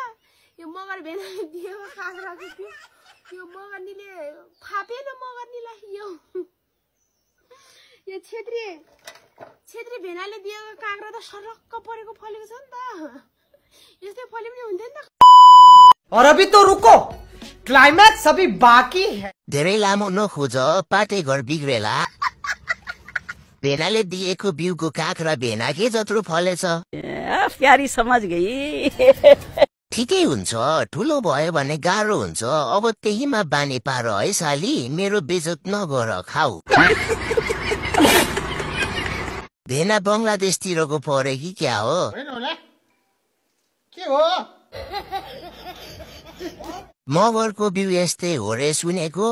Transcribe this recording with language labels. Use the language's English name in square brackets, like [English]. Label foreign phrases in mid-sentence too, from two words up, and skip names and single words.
[Nepali] यो मगर भेनाले दिएको काक्राको थियो, यो मगर्नीले फापेन मगर्नीलाई। यो छेत्री भेनाले दिएको काक्रा त सरक्क परेको फलेको छ नि त। यस्तै फले पनि हुन्थ्यो नि त। [Hindi] और अभी तो रुको, क्लाइमैक्स अभी बाकी है। [Nepali] धेरै लामो नखोज, पाटै घर बिग्रेला। भेनाले दिएको बिउको काखरा भेना के जत्रो फलेछ। [Hindi] प्यारी समझ गई। [Nepali] ठिकै हुन्छ ठुलो भयो भने गाह्रो हुन्छ अब त्यहीमा बानी पार है साली मेरो बेइज्जत नगर खाऊ भेना बङ्गलादेशतिरको परे कि क्या हो के हो मगरको बिउ यस्तै हो रे सुनेको